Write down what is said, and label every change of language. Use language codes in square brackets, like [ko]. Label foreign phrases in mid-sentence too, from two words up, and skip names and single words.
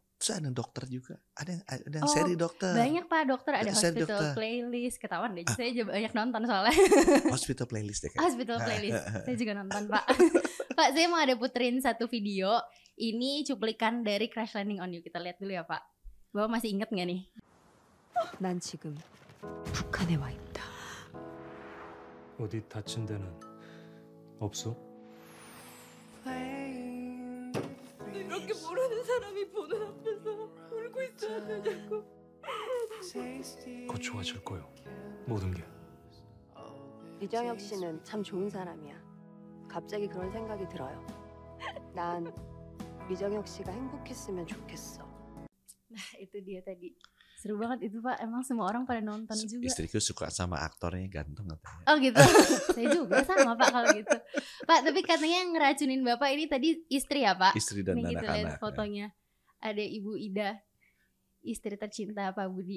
[id] Terus ada dokter juga. Ada yang seri dokter. Banyak Pak dokter, ada Hospital Playlist. Ketahuan deh, saya juga banyak nonton soalnya. Hospital Playlist deh. Hospital Playlist, saya juga nonton Pak. Pak, saya mau ada puterin satu video. Ini cuplikan dari Crash Landing on You. Kita lihat dulu ya Pak. Bapak masih inget gak nih? [ko] 난 지금 북한에 와 있다. 어디 다친 데는 없어? 이렇게 모르는 사람이 보는 앞에서 울고 있어야 되냐고. 곧 좋아질 거요. 모든 게. 이정혁 씨는 참 좋은 사람이야. 갑자기 그런 생각이 들어요. 난 이정혁 씨가 행복했으면 좋겠어. [id] Nah, itu dia tadi. Seru banget itu Pak, emang semua orang pada nonton juga. Istriku suka sama aktornya ganteng katanya. Oh gitu. Saya juga sama Pak kalau gitu. Pak, tapi katanya yang ngeracunin Bapak ini tadi istri ya Pak? Istri dan Nih kita anak-anak. lihat fotonya. Ada Ibu Ida, istri tercinta Pak Budi.